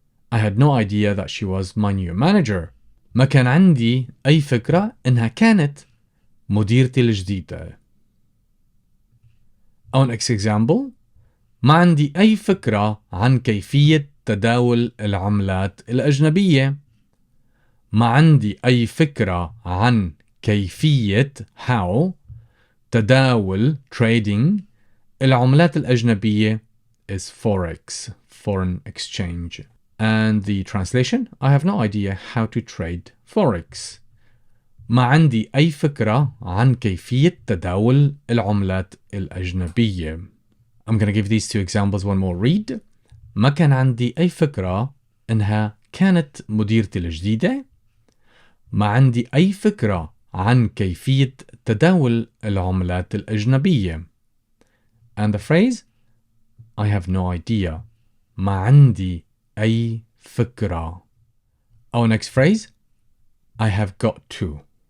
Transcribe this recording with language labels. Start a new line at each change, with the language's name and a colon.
English: I had no idea that she was my new manager.
Arabic: ما كان عندي أي فكرة إنها كانت مديرتي الجديدة.
English: Our next example,
Arabic: ما عندي أي فكرة عن كيفية تداول العملات الأجنبية. ما عندي أي فكرة عن كيفية how تداول trading العملات الأجنبية
English: is forex, foreign exchange. And the translation, I have no idea how to trade forex.
Arabic: ما عندي أي فكرة عن كيفية تداول العملات الأجنبية.
English: I'm going to give these two examples one more read.
Arabic: ما كان عندي أي فكرة إنها كانت مديرتي الجديدة. ما عندي أي فكرة عن كيفية تداول العملات الأجنبية.
English: And the phrase, I have no idea.
Arabic: ما عندي أي فكرة.
English: Our next phrase, I have got to.